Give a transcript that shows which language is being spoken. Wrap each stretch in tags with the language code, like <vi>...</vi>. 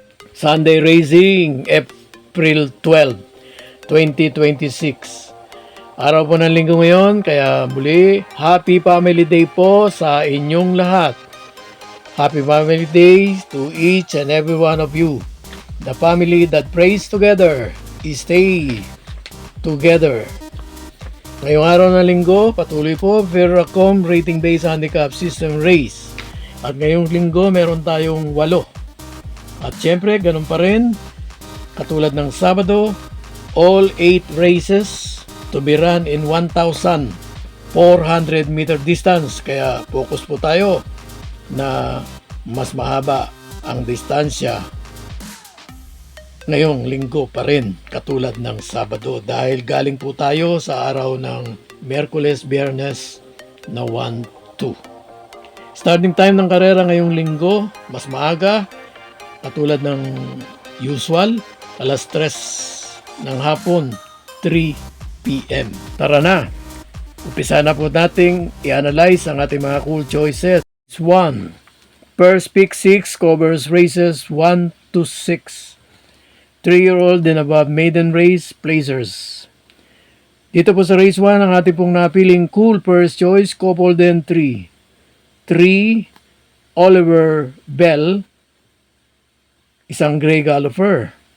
<en>Sunday Racing, April 12, 2026.</en> <tl>Araw po ng linggo ngayon, kaya muli, Happy Family Day po sa inyong lahat.</tl> <en>Happy Family Day to each and every one of you. The family that prays together, stay together.</en> <tl>Ngayong araw ng linggo, patuloy po Veracom Rating Based Handicap System Race. At ngayong linggo, meron tayong 8. At syempre, ganun pa rin, katulad ng Sabado,</tl> <en>all 8 races to be run in 1,400 meter distance.</en> <tl>Kaya focus po tayo na mas mahaba ang distansya ngayong linggo pa rin katulad ng Sabado, dahil galing po tayo sa araw ng Miyerkules, Biyernes na 1-2. Starting time ng karera ngayong linggo mas maaga katulad ng usual, alas 3 ng hapon, 3 p.m. Tara na! Umpisa na po nating i-analyze ang ating mga cool choices. 1.</tl> <en>First pick 6 covers races 1 to 6. 3-year-old and above maiden race placers.</en> <tl>Dito po sa race 1, ang ating pong napiling cool first choice,</tl> <en>coupled and 3. 3, Oliver Bell, isang Grey Galloper.</en>